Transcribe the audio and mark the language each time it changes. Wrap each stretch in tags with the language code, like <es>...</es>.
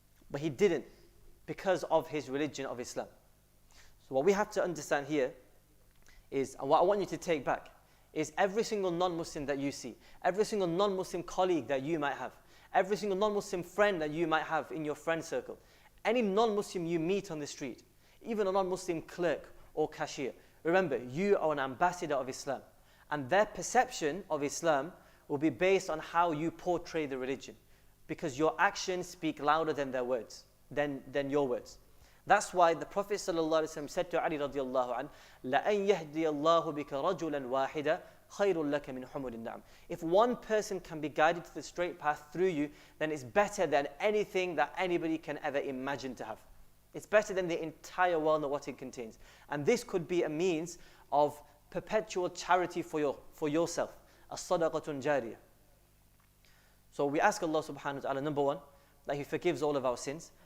<en>But he didn't, because of his religion of Islam. So what we have to understand here is, and what I want you to take back, is every single non-Muslim that you see, every single non-Muslim colleague that you might have, every single non-Muslim friend that you might have in your friend circle, any non-Muslim you meet on the street, even a non-Muslim clerk or cashier, remember, you are an ambassador of Islam. And their perception of Islam will be based on how you portray the religion, because your actions speak louder than their words, than your words. That's why the Prophet ﷺ said to Ali radiallahu anh,</en> <ar>لَأَنْ يَهْدِيَ اللَّهُ بِكَ رَجُلًا وَاحِدًا خَيْرٌ لَكَ مِنْ حُمُرِ النَّعَمِ.</ar> <en>If one person can be guided to the straight path through you, then it's better than anything that anybody can ever imagine to have. It's better than the entire world and what it contains. And this could be a means of perpetual charity for yourself.</en> <ar>As-sadaqatun jariyah.</ar> <en>So we ask Allah subhanahu wa ta'ala, number one, that He forgives all of our sins.</en>